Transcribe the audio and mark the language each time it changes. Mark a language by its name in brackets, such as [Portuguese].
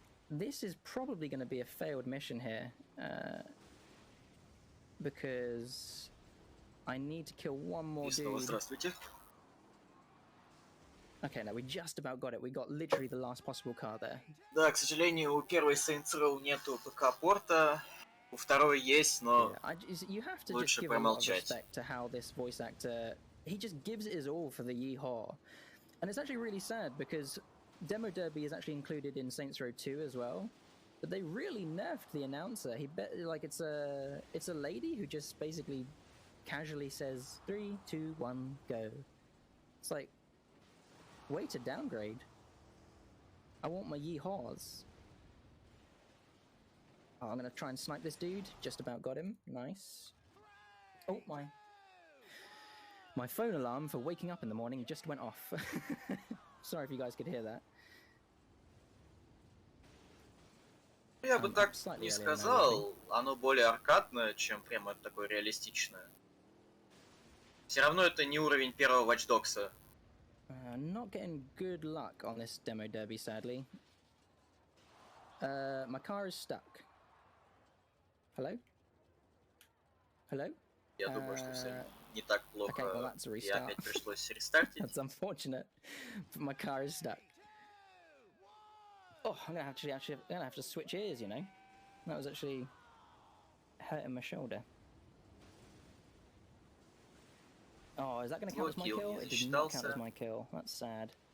[English] This is probably going to be a failed mission here. Because I need to kill one more dude. Okay, no, we just about got it. We got literally the last possible car there. [Russian] Да, к сожалению, у первой Saints Row нету ПК-порта, у второй есть, но [English] you have to [Russian] лучше [English] just give [Russian] промолчать. [English] A lot of respect to how this voice actor he just gives it his all for the Yeehaw. And it's actually really sad because Demo Derby is actually included in Saints Row 2 as well. But they really nerfed the announcer. It's a lady who just basically casually says 3, 2, 1, go. It's like, way to downgrade. I want my Yeehaws. Oh, I'm gonna try and snipe this dude. Just about got him. Nice. Oh, my phone alarm for waking up in the morning just went off. Sorry if you guys could hear that. [Russian] Я бы так не сказал. Оно более аркадное, чем прямо такое реалистичное. Все равно это не уровень первого Watch Dogs'а. [English] Not getting good luck on this Demo Derby, sadly. My car is stuck. Hello? Hello? [Russian] Я думаю, что все не так плохо. [English] Okay, well, that's a [Russian] И [English] restart. [Russian] опять пришлось рестартить. [English] That's unfortunate, but my car is stuck. Oh, I'm gonna have to switch ears, you know. That was actually hurting my shoulder. Oh, is that gonna count as my kill? It did not count as my kill. That's sad.